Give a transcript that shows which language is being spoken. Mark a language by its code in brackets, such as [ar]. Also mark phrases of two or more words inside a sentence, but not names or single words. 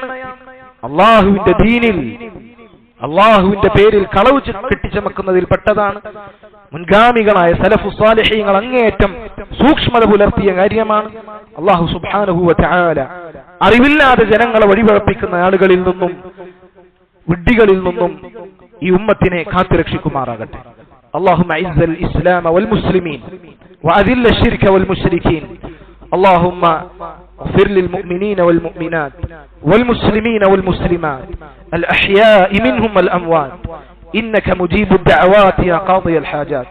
[ml] അള്ളാഹുവിന്റെ ദീനിൽ, അള്ളാഹുവിന്റെ പേരിൽ കളവ് കെട്ടിച്ചമക്കുന്നതിൽ പെട്ടതാണ്. മുൻഗാമികളായ [ar] السلف الصالحين [ml] അങ്ങേയറ്റം സൂക്ഷ്മത പുലർത്തിയ കാര്യമാണ്. അള്ളാഹു [ar] سبحانه وتعالى [ml] അറിവില്ലാതെ ജനങ്ങളെ വഴിപഴപ്പിക്കുന്ന ആളുകളിൽ നിന്നും വിഡ്ഢികളിൽ നിന്നും ഈ ഉമ്മത്തിനെ കാത്തുരക്ഷിക്കുമാറാകട്ടെ. [ar] اللهم اعز الاسلام والمسلمين واذل الشرك والمشركين اللهم اغفر للمؤمنين والمؤمنات والمسلمين والمسلمات الأحياء منهم والأموات إنك مجيب الدعوات يا قاضي الحاجات.